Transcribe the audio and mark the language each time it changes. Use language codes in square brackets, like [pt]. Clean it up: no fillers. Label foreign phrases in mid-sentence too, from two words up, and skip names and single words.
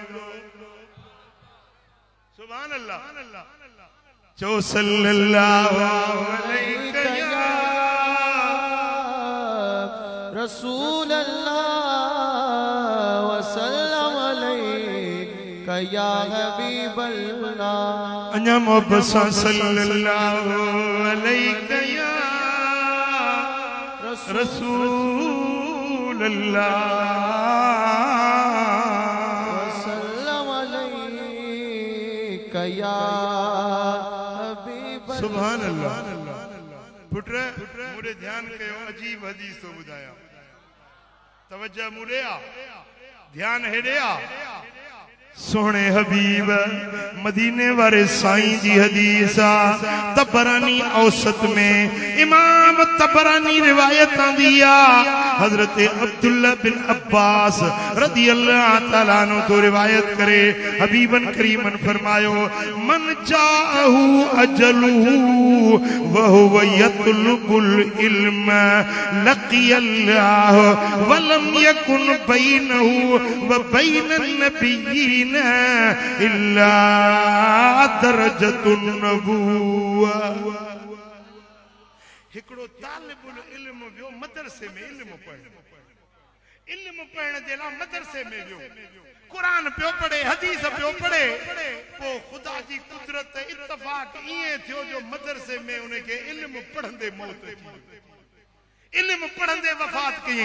[ar] سبحان الله۔ چو صلى الله عليه يا رسول الله وسلم عليك يا حبيب الله. [sd] अञा मोहब्बत सां [ar] صلى الله عليك يا رسول الله وسلم عليك يا حبيب. سبحان الله. [sd] पुत्र मुझे ध्यान कयो, अजीब हदीस तो बुधाया, तवज्जो मुड़े आ, ध्यान हेड़े आ। सोहने हबीब मदीने वारे साईं जी हदीस आ। तबरानी औसत में इमाम तबरानी रिवायत आंदी आ। हजरत अब्दुल्ला बिन अब्बास [ar] رضي الله تعالى عنه [sd] तो रिवायत करे, हबीबन करीमन फरमायो, [ar] من جاءه أجله وهو يطلب العلم لقي الله ولم يكن بينه وبين النبيين إلا درجة النبوة. [sd] हिकड़ो तालिबुल इल्म वियो मदरसे में इल्म पढ़ण जे लाइ मदरसे में वियो, कुरान पियो पढ़े, हदीस पियो पढ़े। पोइ ख़ुदा जी कुदरत इत्तफ़ाक़ ईअं थियो जो मदरसे में उनखे इल्म पढ़ंदे मौत थी, इल्म पढ़ंदे वफ़ात कयई।